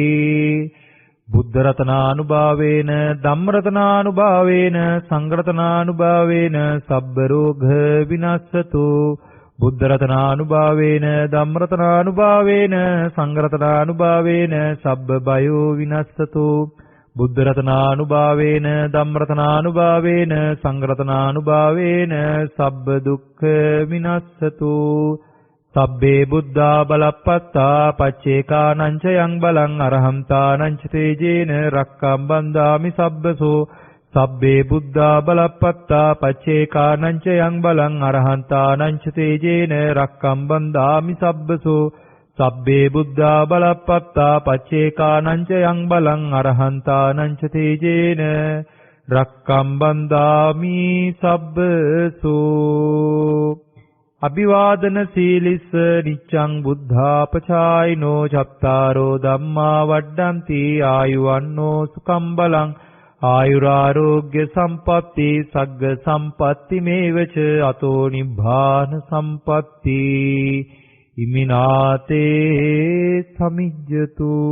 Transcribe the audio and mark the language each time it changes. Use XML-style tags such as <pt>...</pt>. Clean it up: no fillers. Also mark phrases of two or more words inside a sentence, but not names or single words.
<pi>බුද්ධ රතනානුභාවේන ධම්ම රතනානුභාවේන සංඝ රතනානුභාවේන සබ්බ රෝග විනස්සතු බුද්ධ රතනානුභාවේන ධම්ම රතනානුභාවේන සංඝ රතනානුභාවේන සබ්බ බයෝ විනස්සතු බුද්ධ රතනානුභාවේන ධම්ම රතනානුභාවේන සංඝ රතනානුභාවේන සබ්බ දුක්ඛ විනස්සතු සබ්බේ බුද්ධා බලප්පත්තා පච්චේකානං ච යං බලං අරහන්තානං ච තේජේන රක්ඛම් බන්දාමි සබ්බසෝ සබ්බේ බුද්ධා බලප්පත්තා පච්චේකානං ච යං බලං අරහන්තානං ච තේජේන රක්ඛම් බන්දාමි සබ්බසෝ සබ්බේ බුද්ධා බලප්පත්තා පච්චේකානං ච යං බලං අරහන්තානං ච තේජේන රක්ඛම් බන්දාමි සබ්බසෝ අභිවාදන සීලිස්ස නිච්ඡං බුද්ධාපචායිනෝ චත්තාරෝ ධම්මා වඩ්ඩಂತಿ ආයුවන්නෝ සුකම් බලං ආයුරාරෝග්‍ය සම්පatti සග්ග සම්පatti මේවච අතෝ නිබ්බාන සම්පatti ඉමිනාතේ සමිජ්ජතු.</pi>